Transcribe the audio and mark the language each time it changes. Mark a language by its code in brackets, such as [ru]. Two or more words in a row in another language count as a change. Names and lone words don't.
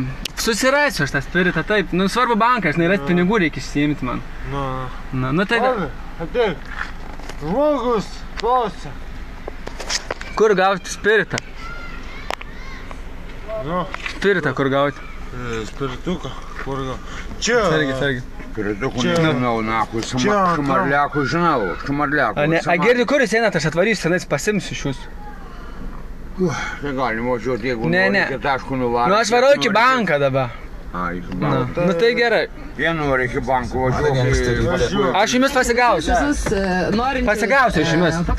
[lt] Susirasiu aš tą spiritą, taip. Nu, svarbu banką, žinai, rast pinigų reikia išsiimti man. Nu, tai... Ateik. Žmogus, klausia. Kur gauti spiritą? Spiritą kur gauti? Spirituką, kur gauti? Čia... Sargi. [ru] Спиритуху не знал, нахуй, шмарляку знал, шмарляку. [lt] A girdi, kur jūs einat, aš atvarysiu, senais pasimsiu iš jūsų. Tai galim važiuoti, jeigu Ne. nori iki taškų nuvaryti. Nu, aš varau iki banką dabar. A, iki banką. Nu, tai gerai. Jie nori iki bankų važiuoti. Aš jumis pasigausiu. Visus norintys Pasigausiu iš jumis.